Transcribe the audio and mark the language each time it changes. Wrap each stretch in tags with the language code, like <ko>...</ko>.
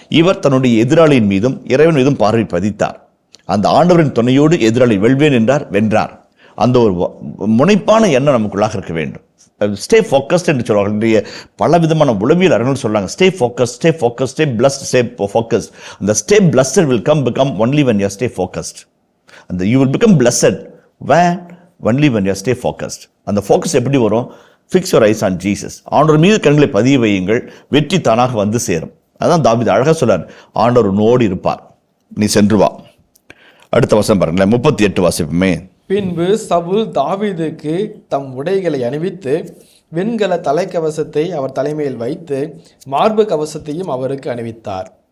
<ta>இவர் தன்னுடைய எதிராளியின் மீதும் இறைவன் மீதும் பார்வை பதித்தார். அந்த ஆண்டவரின் துணையோடு எதிராளி வெல்வேன் என்றார், வென்றார். அந்த ஒரு முனைப்பான எண்ணம் நமக்குள்ளாக இருக்க வேண்டும்.</ta> <en>stay focused</en> <ta>என்று சொல்வார்கள். பல விதமான உளவியல் அறிஞர்கள் சொல்றாங்க,</ta> <en>stay focused, stay focused,</en> <ta>stay blessed, stay focused.</ta> <en>அந்த stay blessed will become only when you stay focused. அந்த you will become blessed when only when you stay focused. அந்த focus</en> <ta>எப்படி வரும்?</ta> <en>Fix your eyes on Jesus.</en> <ta>ஆண்டவர் மீது கண்களை பதிய வையுங்கள், வெற்றி தானாக வந்து சேரும். அதான் தாவீது அழகா சொல்றார், ஆண்டவர் உன்னோடு இருப்பார், நீ சென்று வா. அடுத்த வசனம் பாருங்களேன், 38 வாசிப்புமே. பின்பு சவுல் தாவீதுக்கு தம் உடைகளை அணிவித்து வெண்கல தலைக்கவசத்தை அவர் தலைமையில் வைத்து மார்பு கவசத்தையும் அவருக்கு அணிவித்தார்.</ta>